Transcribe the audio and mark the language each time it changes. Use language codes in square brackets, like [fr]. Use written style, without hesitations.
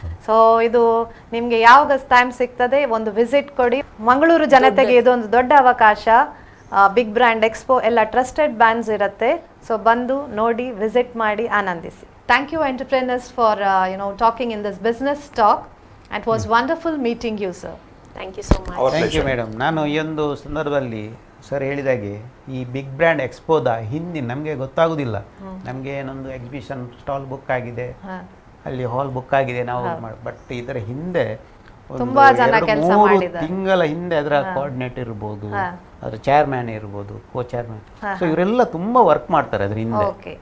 [kn] So ಇದು ನಿಮಗೆ ಯಾವಾಗ ಟೈಮ್ ಸಿಗ್ತದೆ ಒಂದು ವಿಸಿಟ್ ಕೊಡಿ. ಮಂಗಳೂರು ಜನತೆಗೆ ಇದೊಂದು ದೊಡ್ಡ ಅವಕಾಶ. ಬಿಗ್ ಬ್ರ್ಯಾಂಡ್ ಎಕ್ಸ್ಪೋ, ಎಲ್ಲ ಟ್ರಸ್ಟೆಡ್ ಬ್ರ್ಯಾಂಡ್ಸ್ ಇರುತ್ತೆ. ಸೊ ಬಂದು ನೋಡಿ, ವಿಸಿಟ್ ಮಾಡಿ, ಆನಂದಿಸಿ. [en] Thank you entrepreneurs for talking in this business talk. It was wonderful meeting you, sir. Thank you so much. Thank you madam. [kn] ನಾನು ಈ ಒಂದು ಸಂದರ್ಭದಲ್ಲಿ ಸರ್ ಹೇಳಿದಾಗೆ ಈ ಬಿಗ್ ಬ್ರ್ಯಾಂಡ್ ಎಕ್ಸ್ಪೋದ ಹಿಂದೆ ನಮಗೆ ಗೊತ್ತಾಗೋದಿಲ್ಲ. ನಮಗೆ ಏನೊಂದು ಎಕ್ಸಿಬಿಷನ್ ಸ್ಟಾಲ್ ಬುಕ್ ಆಗಿದೆ, ಅಲ್ಲಿ ಹಾಲ್ ಬುಕ್ ಆಗಿದೆ, ನಾವು ಬಟ್ ಇದರ ಹಿಂದೆ ತುಂಬಾ ಜನ ಕೆಲಸ ಮಾಡಿದ್ದಾರೆ. ತಿಂಗಳ ಹಿಂದೆ ಅದರ ಕೋಆರ್ಡಿನೇಟರ್ ಇರ್ಬೋದು, ಅದರ ಚೇರ್ಮ್ಯಾನ್ ಇರ್ಬೋದು, ಕೋ ಚೇರ್ಮ್ಯಾನ್, ಸೊ ಇವರೆಲ್ಲ ತುಂಬಾ ವರ್ಕ್ ಮಾಡ್ತಾರೆ ಅದ್ರ ಹಿಂದೆ.